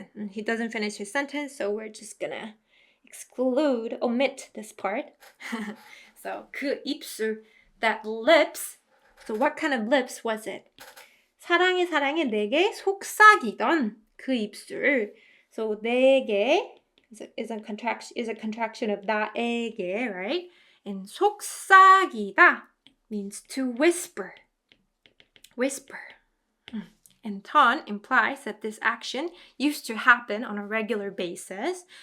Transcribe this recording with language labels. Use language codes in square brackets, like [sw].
[en] He doesn't finish his sentence, so we're just gonna omit this part. So [ko] 그 입술, [en] that lips. So what kind of lips was it? [ko] 사랑해 내게 속삭이던 그 입술. [en] So 내게 is a contraction of 나에게, right? And 속삭이다 means to whisper. And 던 implies that this action used to happen on a regular basis.